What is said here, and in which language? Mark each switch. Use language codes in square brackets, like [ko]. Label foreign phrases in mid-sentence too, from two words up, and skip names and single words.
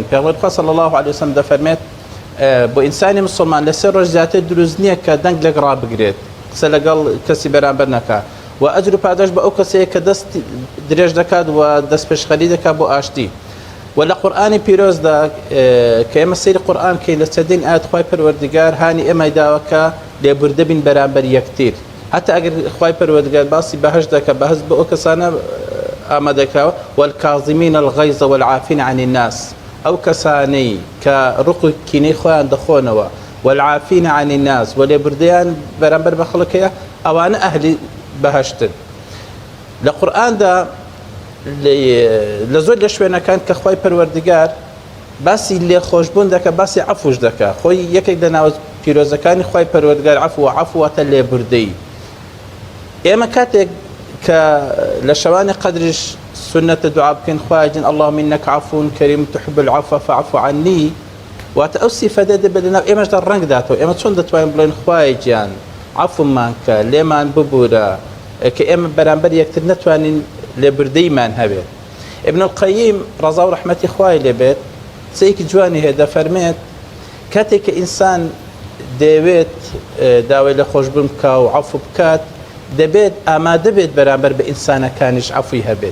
[ckb] پێغەمبەر خوا [ar] صلی الله علیه وسلم [ckb] دەفەرمێت بۆ ئینسانی مسلمان لەسەر ڕۆژ زیاتر دروست نییە کە دەنگ لەگەڵ ڕابگرێت قسە لەگەڵ کەسی بەرامبەر نەکات و ئەجر و پاداش بە ئەو کەسەیە کە دەست درێژ دەکات و دەست پێشخەری دەکات بۆ ئاشتی. ولا قرآن پیرۆزدا کە ئێمە سەیری قورئان کەین لە چەندین ئاەت خوای پەروەردگار هانی ئێمەی داوە کە لێبوردە بین بەرامبەر یەکتر حتا ئەگەر خوای پەروەردگار باسی بەهەش دەکات بەهەش بە ئەو کەسانە ئامادەکراوە [ar] والکاظمین الغیظ والعافین عن الناس [ckb] ئەو کەسانەی کە ڕق و کینەی خۆیان دەخۆنەوە [ar] والعافین عن الناس [ckb] و لێبوردەیان بەرامبەر بە خەڵکەیە ئەوانە ئەهلی بەهەشتن. لە قورئاندا لە زۆر لە شوێنەکان کە خوای پەروەردگار باسی لێخۆشبوون دەکە باسی عەفوش دەکە خۆی یەکێک لە ناو پیرۆزەکانی خوای پەروەردگار عەفوەتە لێبوردەی. ئێمە کاتێک کە لە شەوانی قەدریش سنەتە دوعا بکەین خوای جن [ar] اللهم إنك عفو كريم تحب العفو فاعف عني [ckb] واتە ئەو سیفەتە دەبێت لەناو ئێمەشدا ڕەنگ داتەوە. ئێمە چۆن دەتوانین بڵێن خوای گیان عەفومان کە لێمان ببوورە کە ئێمە بەرامبەر یەکتر نەتوانین لێبوردەیمان هەبێت. ابن القیم ڕەزا و ڕەحمەتی خوای لێبێت قسەیەکی جوانی هەیە دەفەرمێت کاتێک کە ئینسان دەوێت داوای لە خۆشببوون بکە و عەفو بکات دەبێت ئامادە بێت بەرامبەر بە ئینسانەکانیش عەفوی هەبێت.